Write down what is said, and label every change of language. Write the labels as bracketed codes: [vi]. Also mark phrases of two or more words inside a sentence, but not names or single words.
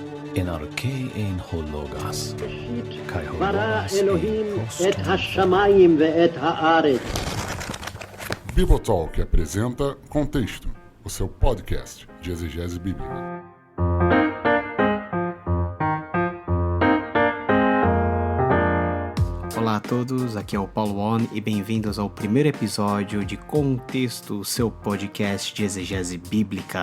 [el] Ἐν ἀρχῇ ἦν ὁ λόγος καί [he] ברא [el] hologas [he] אלוהים [el] ein [he] את השמיים ואת הארץ. [pt] Bibotalk apresenta Contexto, o seu podcast de exegese bíblica. Olá a todos, aqui é o Paulo On e bem-vindos ao primeiro episódio de Contexto, seu podcast de exegese bíblica.